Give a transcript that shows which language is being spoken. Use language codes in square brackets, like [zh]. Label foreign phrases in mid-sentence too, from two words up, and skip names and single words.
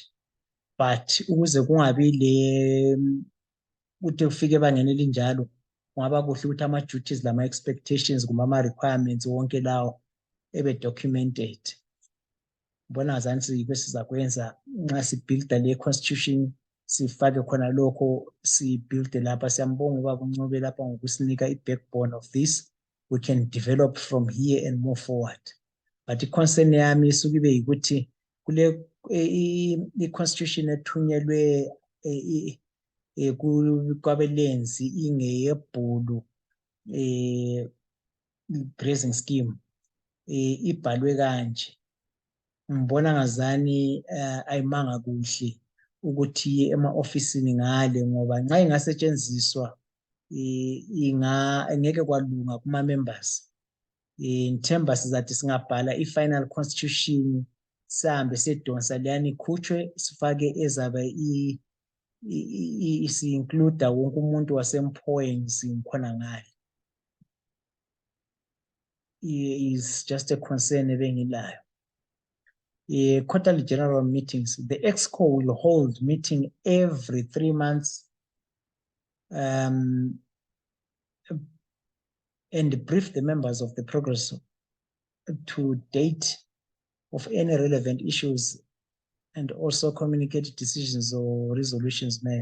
[nd] But ukuze kungabi ukuthi ufike ebangeni elinjalo, kungaba kuhle ukuthi ama-duties lama-expectations kumbe ama-requirements wonke lawo ebe-documented. Ngibona ngazani siyikho esizakwenza nxa sibuilda le-constitution, sifake khona lokho sibuilde lapha. Siyambonga ubaba uNcube lapha ngokusinika i-backbone [en] of this. we can develop from here and move forward. [nd] But i-concern yami isuke ibe yikuthi kule i-constitution ethunyelwe kwabelenzi ingeyeBhulu [en] grazing scheme [nd] ibhalwe kanje. Ngibona ngazani ayimanga kuhle ukuthi ema-ofisini ngale ngoba nxa ingasetshenziswa ngeke kwalunga kuma-members. Ngithemba sizathi singabhala i- [en] final constitution [nd] sihambe sedonsa leyani ikhutshwe sifake ezabe isi-include wonke umuntu waseMphoengs ngikhona ngale. [en] Is just a concern ebengilayo. Quarterly general meetings. The EXCO will hold meeting every 3 months and brief the members of the progress to date of any relevant issues and also communicate decisions or resolutions made.